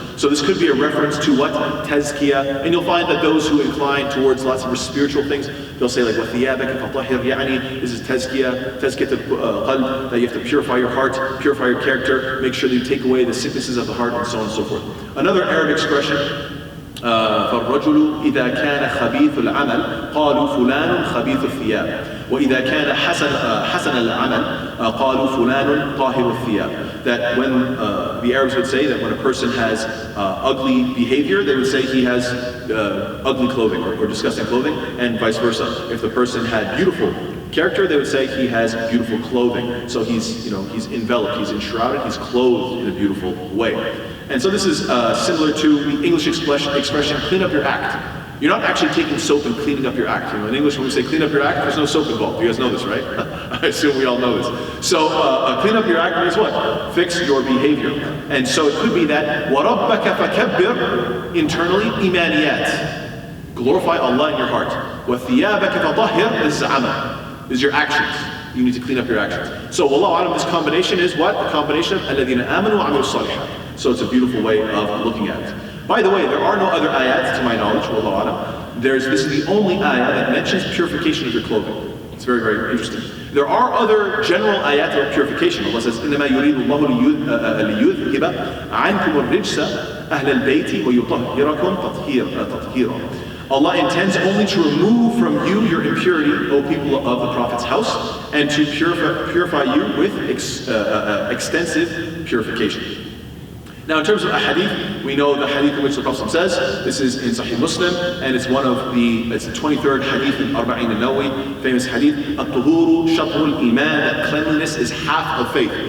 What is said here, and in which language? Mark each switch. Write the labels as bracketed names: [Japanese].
[English] So this could be a reference to what? Tazkiyah. And you'll find that those who incline towards lots of spiritual things, they'll say like, [Arabic] وَثِيَابَكَ فَطَهِّرْ يعني, [English] this is tazkiyah, qalb, that you have to purify your heart, purify your character, make sure that you take away the sicknesses of the heart, and so on and so forth. Another Arabic expression [Arabic] فالرجل إذا كان خبيث العمل قالوا فلان خبيث الثياب وإذا كان حسن العمل قالوا فلان طاهر الثياب. [English] That when the Arabs would say that when a person has ugly behavior, they would say he has ugly clothing or disgusting clothing, and vice versa. If the person had beautiful character, they would say he has beautiful clothing. So he's enveloped, he's enshrouded, he's clothed in a beautiful way. And so this is similar to the English expression, clean up your act. You're not actually taking soap and cleaning up your act. In English, when we say clean up your act, there's no soap involved. You guys know this, right? I assume we all know this. So clean up your act means what? Fix your behavior. And so it could be that [Arabic] وَرَبَّكَ فَكَبِّرْ [English] internally, imaniyat. Glorify Allah in your heart. [Arabic] وَثِيَابَكَ فَطَهِّرْ [English] is amal. Is your actions. You need to clean up your actions. So wallahu alam, this combination is what? A combination of [Arabic] الَّذِينَ آمَنُوا وَعَمِلُوا الصَّالِحَاتِ. [English] So it's a beautiful way of looking at it. By the way, there are no other ayats to my knowledge, wallahu alam. This is the only ayah that mentions purification of your clothing. It's very, very interesting. There are other general ayat of purification. Allah says, [Arabic] إِنَّمَا يُرِيدُ اللَّهُ لِيُذْهِبَ عَنْكُمُ الرِّجْسَ أَهْلَ الْبَيْتِ وَيُطَهِّرَكُمْ تَطْهِيرًا. [English] Allah intends only to remove from you your impurity, O people of the Prophet's house, and to purify you with extensive purification. Now in terms of a hadith, we know the hadith in which the Prophet says, this is in Sahih Muslim, and it's it's the 23rd hadith in Arba'in al-Nawawi, famous hadith, [Arabic] At-tuhuru shatrul iman, [English] that cleanliness is half of faith.